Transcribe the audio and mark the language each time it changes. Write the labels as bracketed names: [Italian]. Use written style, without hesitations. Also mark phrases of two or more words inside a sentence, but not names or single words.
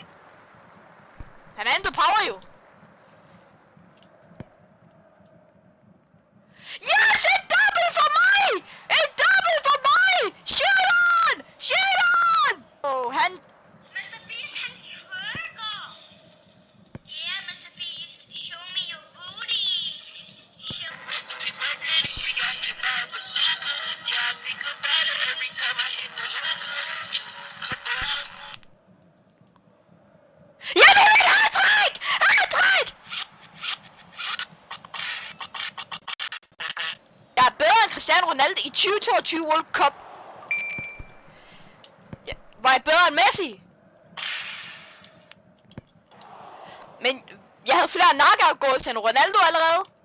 [Danish] Han er endda power jo. Yes! Et double for mig! Et double for mig! [English] Shit on! Oh, han... [Danish] Mr. Beast, han trykker. [English] Yeah, Mr. Beast, show me your booty. Show [Danish] Ja, det er et hat-trick! Hat-trick! Jeg er bedre end Cristiano Ronaldo i 2022 World Cup. Ja, var jeg bedre end Messi? Men jeg havde flere [English] knockout goals [Danish] end Ronaldo allerede.